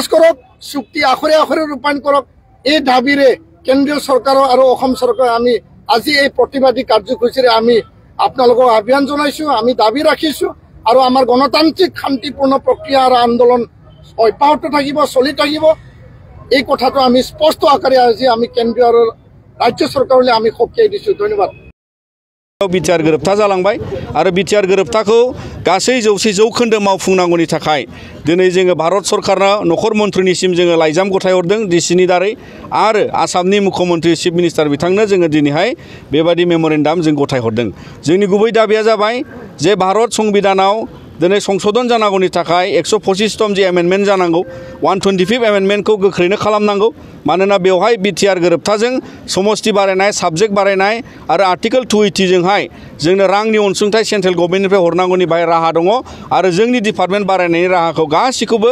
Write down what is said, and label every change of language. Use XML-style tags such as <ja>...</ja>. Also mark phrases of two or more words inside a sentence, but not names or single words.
<as>কৰক চুক্তি আখৰে আখৰে ৰূপায়ণ কৰক এই দাবীৰে কেন্দ্ৰীয় চৰকাৰ আৰু অসম চৰকাৰ আমি আজি এই প্ৰতিবাদী কাৰ্যসূচীৰে আমি আপোনালোকক আহ্বান জনাইছোঁ আমি দাবী ৰাখিছোঁ আৰু আমাৰ গণতান্ত্ৰিক শান্তিপূৰ্ণ প্ৰক্ৰিয়া আৰু আন্দোলন অব্যাহত থাকিব চলি থাকিব এই কথাটো আমি স্পষ্ট আকাৰে আজি আমি কেন্দ্ৰীয় আৰু ৰাজ্য চৰকাৰলৈ আমি সকীয়াই দিছোঁ ধন্যবাদ</as> <brx>बिटिआर गोरोबथा जालांबाय आरो बिटिआर गोरोबथाखौ गासै 100% मावफुंनांगौनि थाखाय दिनै जोङो भारत सरकारनो नखर मन्थ्रिनिसिम जोङो लाइजाम गथायहरदों डिसिनि दारै आरो आसामनि मुख्यमन्थ्रि</brx> <en>chief minister</en> <brx>बिथांनो जोङो दिनैहाय बेबादि मेमोरेन्डाम जों गथायहरदों जोंनि गुबै दाबिया जाबाय जे भारत संबिधानाव दिनै संशोधन जानांगौनि थाखाय 125तम जे एमेन्डमेन्ट जानांगौ 125 एमेन्डमेन्टखौ गोख्रैनो खालामनांगौ मानोना बेवहाय बिटिआर गोरोबथाजों समष्टि बारायनाय साबजेक्ट बारायनाय आरो आर्टिकल 280 जोंहाय जोंनो रांनि अनसुंथाइ सेन्ट्रेल गभर्नमेन्टनिफ्राय हरनांगौनि बाहाय राहा दङ आरो जोंनि डिपार्टमेन्ट बारायनायनि राहाखौ गासिखौबो</brx>